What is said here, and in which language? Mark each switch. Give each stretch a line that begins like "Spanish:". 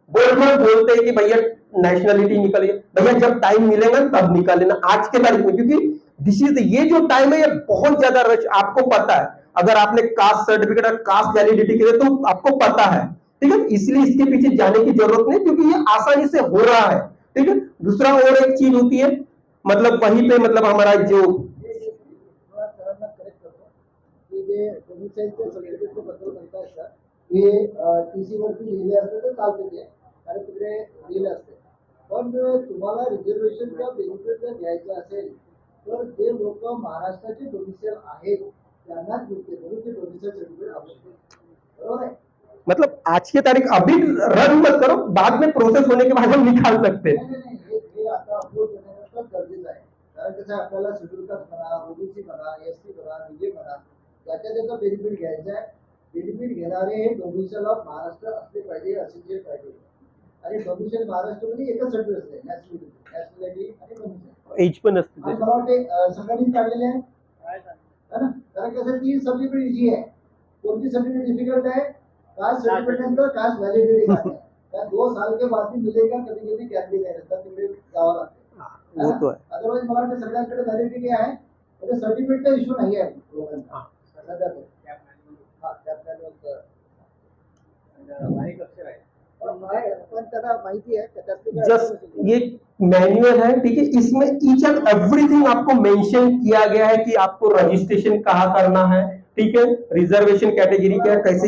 Hindi: वो बोलते हैं कि भैया नेशनलिटी निकलिए, भैया जब टाइम मिलेगा तब निकाल लेना आज के तारीख में, क्योंकि दिस इज ये जो टाइम है ये बहुत ज्यादा रश, आपको पता है। अगर आपने कास्ट सर्टिफिकेट और कास्ट वैलिडिटी के लिए तो आपको पता है, ठीक है, इसलिए इसके पीछे जाने की जरूरत नहीं, क्योंकि ये आसानी से हो रहा है, ठीक है। दूसरा और एक चीज होती है, मतलब वहीं पे मतलब हमारा जो
Marathi: थोडा सरांना करेक्ट करतो की जे डोमिसाइलच्या सर्टिफिकेटच्या बद्दल म्हणताय सर, हे टीसी वरती लिहिले असते तर चालते ते, कारण तिकडे लिहिले असते. पण तुम्हाला रिझर्वेशनचा बेनिफिट जर घ्यायचा असेल तर जे लोक महाराष्ट्राचे डोमिसाइल आहेत त्यांनाच भेटते, म्हणून ते डोमिसाइल सर्टिफिकेट आवश्यक आहे. बरोबर आहे?
Hindi: मतलब आज की तारीख अभी रन मत करो, बाद में प्रोसेस होने के बाद हम निकाल सकते हैं।
Marathi: नाही, हे आता अपलोड करण्याचं गरजेचं आहे. कारण कसं आहे, आपल्याला शेड्यूल कास्ट म्हणा, ओबीसी म्हणा, एसटी म्हणा, बीजे म्हणा, त्याचा बेनिफिट घ्यायचा आहे. बेनिफिट घेणारे हे डोमिसाइल ऑफ महाराष्ट्र असले पाहिजे, असे जे पाहिजे. आणि डोमिसाइल महाराष्ट्रामध्ये एकच सर्टिफिकेट असते, नॅशनॅलिटी आणि डोमिसाइल. एज पण असते आणि मला वाटते सगळ्यांनी काढलेले आहे ना, कारण कसं ती सर्टिफिकेट इझी आहे. कोणती सर्टिफिकेट डिफिकल्ट है?
Hindi: कास्ट सर्टिफिकेट अंदर कास्ट वैलिडिटी का है, क्या 2 साल के बाद भी मिलेगा, कभी कभी कैंडिडेट नहीं रहता,
Marathi: तिकडे जावं लागतं.
Hindi: वो तो है।
Marathi: अदरवाइज मला वाटतं सगळ्यांकडे वैलिडिटी आहे, म्हणजे सर्टिफिकेटचा इश्यू नाही आहे लोकांना सध्या तो. हा कॅप मॅन्युअलचं बारीक अक्षर आहे. पण त्यांना माहिती आहे त्याच्यातली
Hindi: जस्ट ये मैन्युअल है, ठीक है, इसमें ईच एंड एवरीथिंग आपको मेंशन किया गया है कि आपको रजिस्ट्रेशन कहाँ करना है, ठीक है, रिजर्वेशन कैटेगरी क्या है, कैसे